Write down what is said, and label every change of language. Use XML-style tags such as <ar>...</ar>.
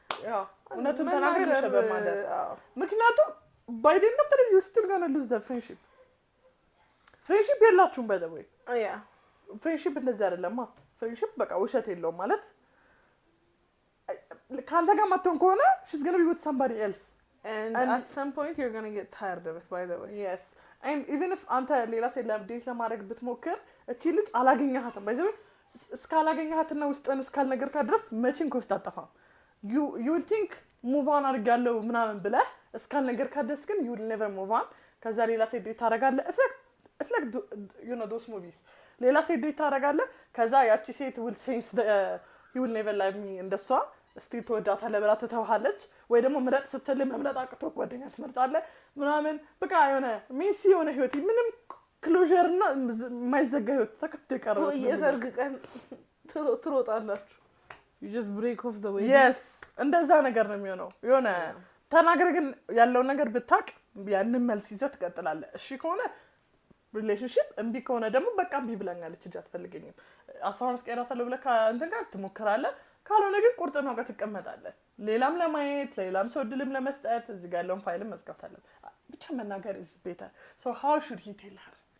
<am>ያ እውነቱን ተናግሮ የመሸበት ማለት ምክንያቱም</am> <en>by the end of the day you still gonna lose the friendship የላችሁም by the way</en> <am>ያ ፍሬንድሺፕ እንደዚህ አይደለማ ፍሬንድሺፕ በቃ ውሸት የለውም ማለት ካንተ ጋር ማተን ከሆነ</am> <en>she's gonna be with somebody else and at some point you're going to get tired of it, by the way. yes and even if</en> <am>አንተ ሌላ ሴት ለዴት ለማድረግ ብትሞክር እቺ ልጅ አላገኘሃትም by the way እስካላገኘሃትና ውስጥን እስካልነገርካት ድረስ መቼም ከውስጥ አጠፋም</am> <en>you will think</en> <am>move on አድርጋለሁ ምናምን ብለህ እስካልነገርካት ድረስ ግን</am> <en>you will never move on</en> <am>ከዛ ሌላ ሴት ዴት ታደርጋለህ</am> <en>it's like you know those movies</en> <am>ሌላ ሴት ዴት ታደርጋለህ ከዛ ያቺ ሴት</am> <en>will sense you will never love me</en> <am>እንደሷ እስቲ ተወዳታለህ ብላ ትተውሃለች ወይ ደግሞ ምረጥ ስትል መምረጥ አቅቶ ጓደኛ ትመርጣለህ ምናምን በቃ የሆነ ሜሲ የሆነ ህይወት ምንም ክሎዥር እና የማይዘጋ ህይወት ተከፍቶ ይቀርባል የሰርግ ቀን ትሮጣላችሁ</am> <en>you just break off the way.</en> <am>yes እንደዛ ነገር ነው የሚሆነው የሆነ ተናገር ግን ያለው ነገር ብታቅ ያንን መልስ ይዘህ ትቀጥላለህ እሺ ከሆነ ሪሌሽንሺፕ እምቢ ከሆነ ደግሞ በቃ እምቢ ብላኛለች እጅ አትፈልገኝም አሳውን እስቀራታለሁ ብለህ እንትን ጋር ትሞክራለህ ካልሆነ ግን ቁርጥ ነው ጋር ትቀመጣለህ ሌላም ለማየት ሌላም ሰው ድልም ለመስጠት እዚህ ጋር ያለውን ፋይልም መስቀት አለበት ብቻ መናገር</am> <en>is better so how should he tell her</en>